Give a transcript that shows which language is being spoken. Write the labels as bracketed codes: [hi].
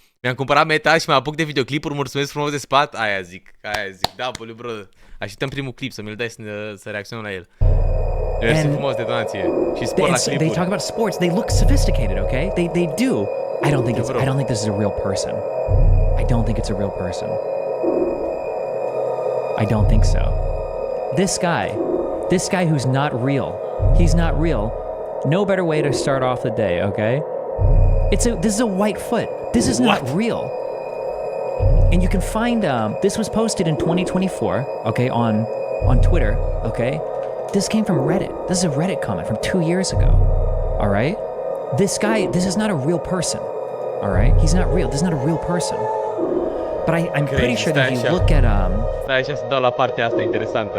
[ro] Mi-am cumpărat metal și mă apuc de videoclipuri, mulțumesc frumos de spate. Aia zic. Da, boliu, bro. Așteptăm primul clip, să mi-l dai să reacționăm la el. Mersi frumos de donație. Și spor la clipuri. [en] They talk about sports. They look sophisticated, okay? They do. I don't think this is a real person. I don't think it's a real person. I don't think so. This guy who's not real. He's not real. No better way to start off the day, okay? This is a white foot. This is not real. And you can find this was posted in 2024, okay, on Twitter, okay? This came from Reddit. This is a Reddit comment from 2 years ago. All right? This is not a real person. All right? He's not real. This is not a real person. But I'm pretty sure that if you look at [ro] Stai așa să dau la partea asta interesantă.